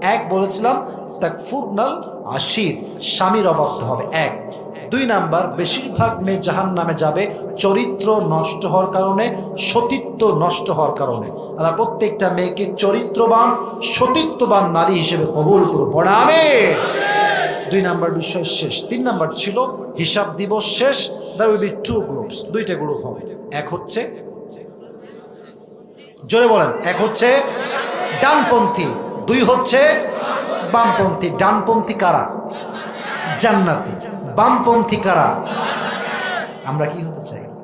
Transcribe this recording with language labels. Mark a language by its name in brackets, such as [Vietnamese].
[Bangla] 1 বলেছিলাম, তাকফুরনাল আশির, স্বামীর অবাধ্য হবে 1। 2 নাম্বার, বেশিরভাগ মেয়ে জাহান্নামে যাবে চরিত্র নষ্ট হওয়ার কারণে, সতীত্ব নষ্ট হওয়ার কারণে। আর প্রত্যেকটা মেয়েকে চরিত্রবান, সতীত্ববান নারী হিসেবে কবুল করো, পড়া আমিন। 2 নাম্বার বিষয় শেষ। 3 নাম্বার ছিল হিসাব দিবস শেষ। [English] There will be 2 groups, [Bangla] 2টা গ্রুপ হবে। 1 হচ্ছে, জোরে বলেন, 1 হচ্ছে ডানপন্থী, 2 হচ্ছে বামপন্থী। ডানপন্থী কারা? জান্নাতি। বামপন্থী কারা? আমরা কি হতে চাই?